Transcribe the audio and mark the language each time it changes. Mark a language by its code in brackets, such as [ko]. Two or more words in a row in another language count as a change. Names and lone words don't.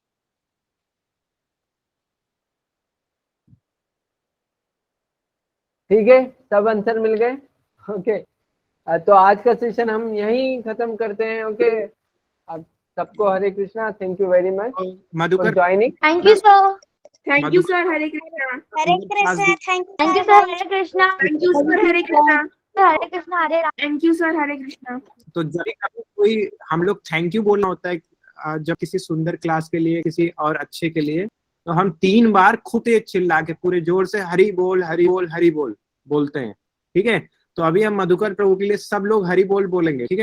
[hi] ठीक है, सब आंसर मिल गए। ओके, तो आज का सेशन हम यहीं खत्म करते हैं। ओके, अब सबको हरे कृष्णा, [en] thank you very much मधुकर, ज्वाइनिंग। thank you sir. thank you sir. [hi] हरे कृष्णा। हरे कृष्णा। [en] thank you sir. [hi] हरे कृष्णा। [en] thank you sir. [hi] हरे कृष्णा। हरे कृष्णा हरे राम। [en] thank you sir. [hi] हरे कृष्णा। तो जब कभी कोई हम लोग [en] thank you [hi] बोलना होता है जब किसी सुंदर क्लास के लिए, किसी और अच्छे के लिए, तो हम 3 बार खूब तेज चिल्ला के पूरे जोर से हरि बोल हरि बोल हरि बोल, बोलते हैं, ठीक है। तो अभी हम मधुकर प्रभु के लिए सब लोग हरि बोल बोलेंगे, ठीक है।